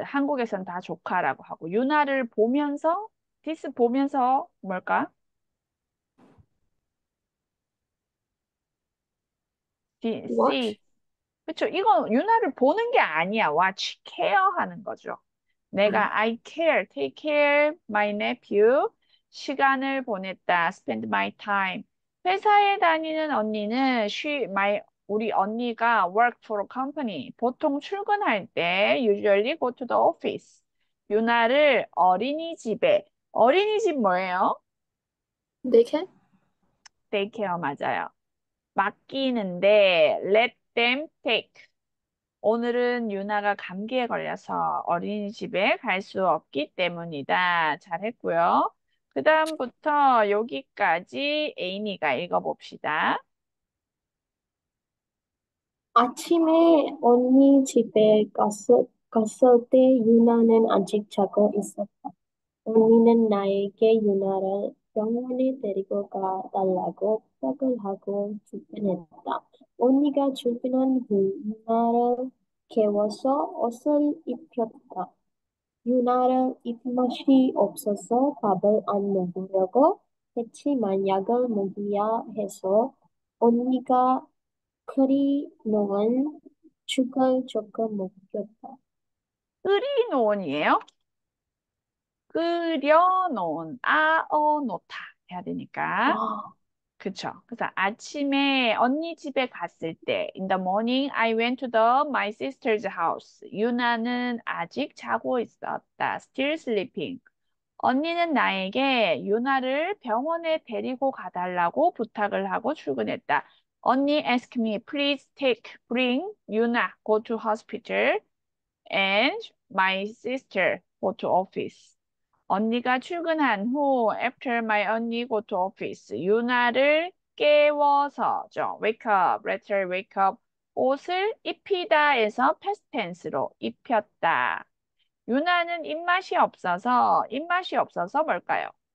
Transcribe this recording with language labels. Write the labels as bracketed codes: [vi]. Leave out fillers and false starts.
[ko] 한국에선 다 조카라고 하고. 유나를 보면서, this 보면서 뭘까? [en] watch? [ko] see. 그렇죠. 이건 유나를 보는 게 아니야. watch, care 하는 거죠. 내가 아, [en] I care, take care my nephew. [ko] 시간을 보냈다. [en] spend my time. [ko] 회사에 다니는 언니는 우리 언니가 [en] work for a company. [ko] 보통 출근할 때 [en] usually go to the office. [ko] 유나를 어린이집에. 어린이집 뭐예요? 네개 [en] daycare 맞아요. [ko] 맡기는데 [en] let them take. [ko] 오늘은 유나가 감기에 걸려서 어린이집에 갈 수 없기 때문이다. 잘했고요. 그 다음부터 여기까지 에이미가 읽어봅시다. 아침에 언니 집에 갔을 때 유나는 아직 자고 있었다. 언니는 나에게 유나를 병원에 데리고 가달라고 부탁을 하고 출근했다. 언니가 출근한 후 유나를 깨워서 옷을 입혔다. 유나는 입맛이 없어서 밥을 안 먹으려고 했지만 약을 먹어야 해서 언니가 끓이 놓은 죽을 조금 먹였다. 끓이놓은이에요? 끓여놓은, 아어놓다 해야 되니까. 아, 그쵸. 그래서 아침에 언니 집에 갔을 때, [en] in the morning, I went to my sister's house. [ko] 유나는 아직 자고 있었다. [en] Still sleeping. [ko] 언니는 나에게 유나를 병원에 데리고 가달라고 부탁을 하고 출근했다. [en] 언니 asked me, please bring Yuna, go to hospital, and my sister, go to office. [ko] 언니가 출근한 후, [en] after my [ko] 언니 [en] go to office, [ko] 유나를 깨워서죠. [en] wake up, let her wake up. [ko] 옷을 입히다에서 past tense로 입혔다. 유나는 입맛이 없어서 뭘까요?